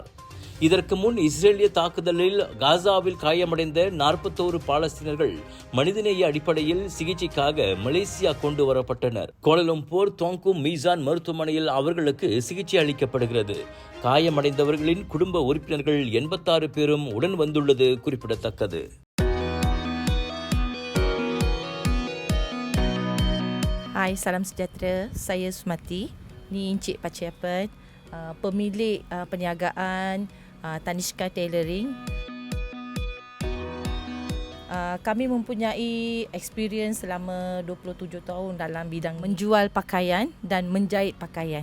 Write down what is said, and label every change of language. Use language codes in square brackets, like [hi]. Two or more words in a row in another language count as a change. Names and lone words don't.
[ta] இதற்கு முன் இஸ்ரேலிய தாக்குதலில் காசாவில் காயமடைந்த 41 பாலஸ்தீனர்கள் மனிதநேய அடிப்படையில் சிகிச்சைக்காக மலேசியா கொண்டு வரப்பட்டனர். கோலாலம்பூர் தோங்கும் மீசான் மருத்துவமனையில் அவர்களுக்கு சிகிச்சை அளிக்கப்படுகிறது. காயமடைந்தவர்களின் குடும்ப உறுப்பினர்கள் 86 பேரும் உடன் வந்துள்ளது குறிப்பிடத்தக்கது. [ms] Hai, salam sejahtera. Saya Sumati. Ni Encik Paciapan, pemilik perniagaan Tanishka Tailoring. Kami mempunyai experience selama 27 tahun dalam bidang menjual pakaian dan menjahit pakaian.